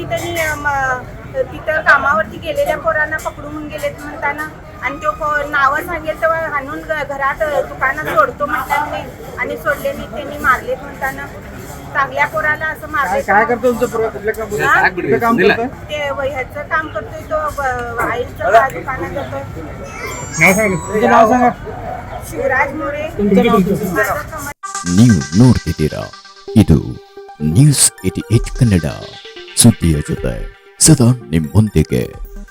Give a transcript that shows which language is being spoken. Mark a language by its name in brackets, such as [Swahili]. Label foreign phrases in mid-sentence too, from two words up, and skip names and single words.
[Marathi] त्यांनी तिथं कामावरती गेलेल्या पोरांना पकडून गेलेत म्हणताना आणि तो नावं सांगेल तेव्हा हाणून घरात दुकानात सोडतो म्हणतात नाही आणि सोडले नाही, त्यांनी मारलेत म्हणताना. चांगल्या पोराला असं मारले. काय करतो तुमचं पोरगा? कुठलं काम करतोय? ते ह्याचं काम करतोय, तो आईचं दुकानात जातोय. नाव सांगा. ಶಿವರಾಜ್ मोरे. [Kannada] ನೀವು ನೋಡ್ತಿದ್ದೀರಾ ಇದು ನ್ಯೂಸ್ 88 ಕನ್ನಡ, ಸುದ್ದಿಯ ಜೊತೆ ಸದಾ ನಿಮ್ಮೊಂದಿಗೆ.